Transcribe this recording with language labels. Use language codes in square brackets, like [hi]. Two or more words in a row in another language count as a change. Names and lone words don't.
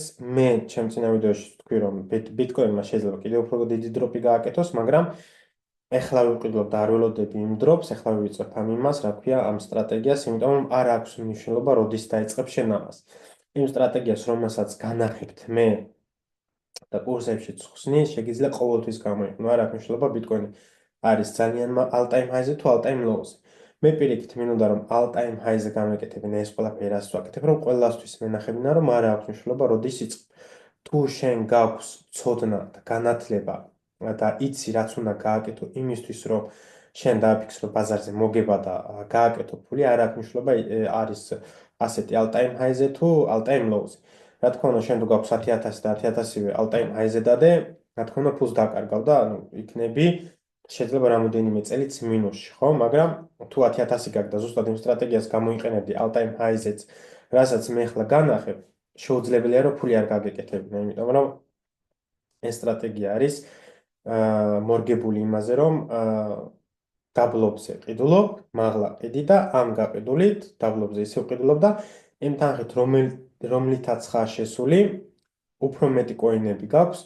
[ka] მე ჩემ წინა ვიდეოში ვთქვი, რომ ბიტკოინმა შეიძლება კიდევ უფრო დიდი დროპი გააკეთოს, მაგრამ ეხლა ვიყიდულობ და არ ველოდები იმ დროპს, ეხლა ვივიწყებ ამ იმას, რა ქვია, ამ სტრატეგიას, იმიტომ რომ არ აქვს მნიშვნელობა, როდის დაიწყებ შენ ამას. იმ სტრატეგიას, რომელსაც განახებთ მე და კურსებში ხსნი, შეგიძლია ყოველთვის გამოიყენო. არ აქვს მნიშვნელობა, ბიტკოინი არის ძალიან [en] all-time high- [ka] ზე თუ [en] all-time low- [ka] ზე. მე პირიქით მინდა რომ [en] all-time high- [ka] ზე გამეკეთებინა ეს ყველაფერი, რაც ვაკეთებ, რომ ყველასთვის მენახებინა, რომ არ აქვს მნიშვნელობა, როდის იწყებ. თუ შენ გაქვს ცოდნა და განათლება და იცი რაც უნდა გააკეთო იმისთვის რომ შენ დააფიქსრო ბაზარზე მოგება და გააკეთო ფული არ აქვს მნიშვნელობა არის ასეთი [en] all time high- [ka] ზე თუ [en] all time low- [ka] ზე. რა თქმა უნდა შენ თუ გაქვს 10,000 და 10,000-ზე [en] all time high- [ka] ზე დადე, რა თქმა უნდა ფულს დაკარგავ და ანუ იქნები შეიძლება რამოდენიმე წელიც მინუსში, ხო? მაგრამ თუ 10,000 გაქვს და ზუსტად იმ სტრატეგიას გამოიყენებდი [en] all time high- [ka] ზეც, რასაც მე ახლა განახებ, შეუძლებელია რომ ფული არ გაგეკეთებინა, იმიტომ რომ ეს სტრატეგია არის მორგებული იმაზე, რომ დაბლობზე ყიდულობ, მაღლა ყიდი და ამ გაყიდულით დაბლობზე ისევ ყიდულობ და იმ თანხით რომლითაც ხარ შესული, უფრო მეტი კოინები გაქვს.